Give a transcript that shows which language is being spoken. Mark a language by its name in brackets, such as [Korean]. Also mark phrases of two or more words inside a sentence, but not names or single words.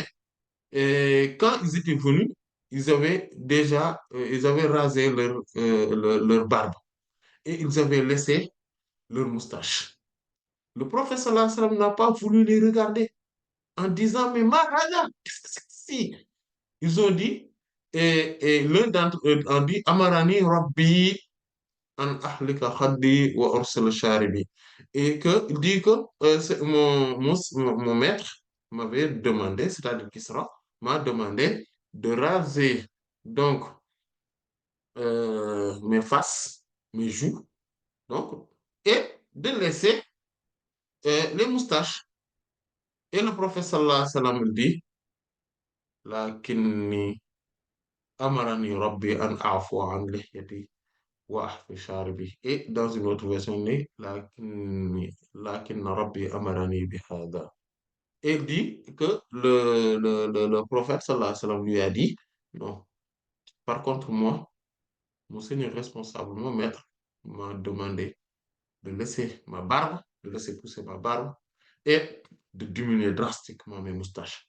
[French] Et quand ils étaient venus, ils avaient rasé leur barbe et ils avaient laissé leur moustache. Le prophète [Arabic] صلى الله عليه وسلم [French] n'a pas voulu les regarder en disant, mais Mahara, qu'est-ce que c'est que c'est? Ils ont dit, et l'un d'entre eux a dit, [Arabic] أمرني ربي أن أحلق خدي وأرسل شاربي. [French] Et que, il dit que mon maître m'avait demandé, c'est-à-dire Kisra, m'a demandé de raser donc mes faces, mes joues, donc, et de laisser les moustaches. Et le prophète [Arabic] صلى الله عليه وسلم [French] dit, [Arabic] لكني أمرني ربي أن أعفو عن لحيتي وأحفي شاربي. [French] Et dans une autre version, il dit, [Arabic] لكن ربي أمرني بهذا. [French] Et il dit que le prophète [Arabic] صلى الله عليه وسلم [French] lui a dit, non, par contre, moi, mon seigneur responsable, mon maître, m'a demandé de laisser pousser ma barbe et de diminuer drastiquement mes moustaches.